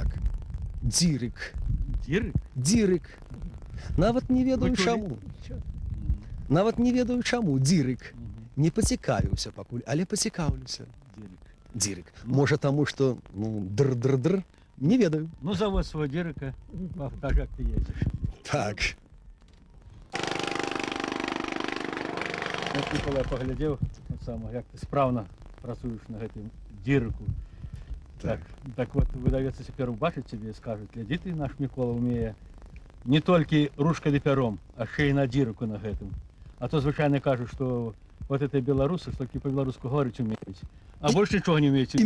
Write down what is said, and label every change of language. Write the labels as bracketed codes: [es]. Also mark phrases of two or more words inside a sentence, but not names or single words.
[be] Дзірык. Дзірык? Дзірык. Нават не ведаю Вы чулі? чаму. Нават не ведаю чаму дзірык. Не пацікавіўся пакуль, але пацікаўлюся. Дзірык. Дзірык. Можа таму, што ну др-др-др, не ведаю. [uk] Ну, завод свого дзірыка, покажи, як ты ездиш. Так. [be] От Микола, я поглядзеў, от само, як ты спраўна працуеш на гэтым дзірыку. Так, так вот, выдавец цяпер убачыць цябе і скажуць, глядзі ты, наш Мікола умее не толькі ручкай ды пяром, а [uk] ще й [be] на дзірыку на гэтым. А то звычайна кажуць, што [ru] вот это [be] беларусы, што толькі па-беларуску говорыць умеюць, а больш нічога не умеюць.